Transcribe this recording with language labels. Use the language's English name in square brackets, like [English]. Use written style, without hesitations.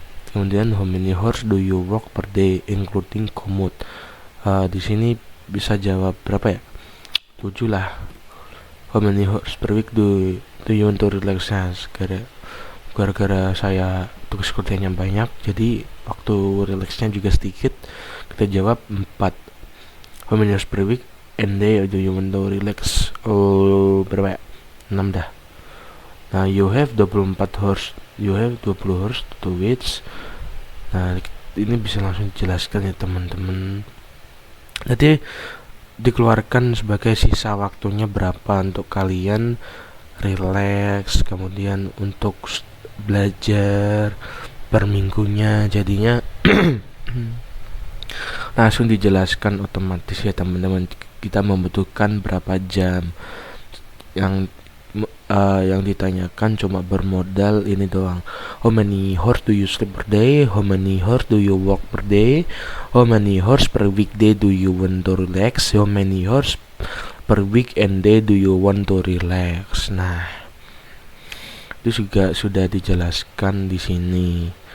[Indonesian] Kemudian [English] how many hours do you work per day including commute. [Indonesian] Di sini bisa jawab berapa ya? 7 lah. [English] How many hours per week do you want to relax? [Indonesian] Gara-gara saya tugas kerjanya banyak, jadi waktu relaxnya juga sedikit. Kita jawab 4. [English] How many hours per week and day do you want to relax? [Indonesian] Berapa ya? 6 dah. Nah, [English] you have 24 hours. You have 20 hours to which. [Indonesian] Nah, ini bisa langsung dijelaskan ya teman-teman. Jadi dikeluarkan sebagai sisa waktunya berapa untuk kalian relax, kemudian untuk belajar per minggunya. Jadinya langsung dijelaskan otomatis ya teman-teman. Kita membutuhkan berapa jam, yang yang ditanyakan cuma bermodal ini doang. [English] How many hours do you sleep per day? How many hours do you work per day? How many hours per weekday do you want to relax? How many hours per weekend day do you want to relax? [Indonesian] Nah, itu juga sudah dijelaskan di sini.